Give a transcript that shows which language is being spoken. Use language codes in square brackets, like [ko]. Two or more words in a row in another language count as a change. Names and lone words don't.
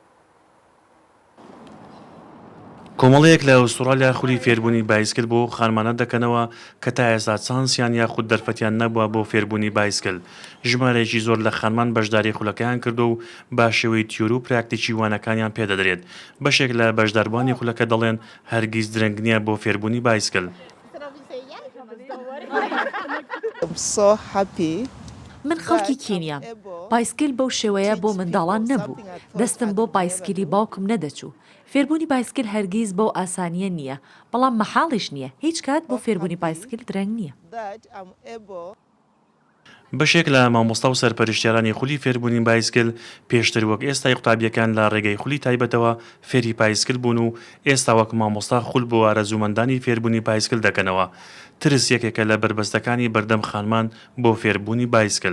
[ckb] کۆمەڵەیەک لە ئوسترالیا خولی فێربوونی بایسکل بۆ خانمانە دەکەنەوە کە تا ئێستا چانسیان یاخود دەرفەتیان نەبووە بۆ فێربوونی بایسکل. ژمارەیەکی زۆر لە خانمان بەشداری خولەکەیان کردو و با شێوەی تیۆر و پراکتیکی وانەکانیان پێدەدرێت. بەشێک لە بەشداربوانی خولەکە دەڵێن هەرگیز درەنگ نییە بۆ فێربوونی بایسکل. [en] I'm so happy [ckb] من خەڵکی کینیام پایسکل بەو شێوەیە بۆ منداڵان نەبوو دەستم بۆ پایسکلی باوکم نەدەچوو فێربوونی پایسکل هەرگیز بۆ ئاسانیە نییە بەڵام مەحاڵیش نییە هیچ کات بۆ فێربوونی پایسکل درەنگ نییە بەشێک لە مامۆستا و سەرپەرشتیارانی خولی فێربوونی بایسکل پێشتر وەک ئێستای قوتابیەکان لە ڕێگەی خولی تایبەتەوە فێری پایسکل بوون و ئێستا وەک مامۆستا خول بۆ ئارەزوومەندانی فێربوونی پایسکل دەکەنەوە ترس یەکێکە لە بربەستەکانی بەردەم خانمان بۆ فێربوونی بایسکل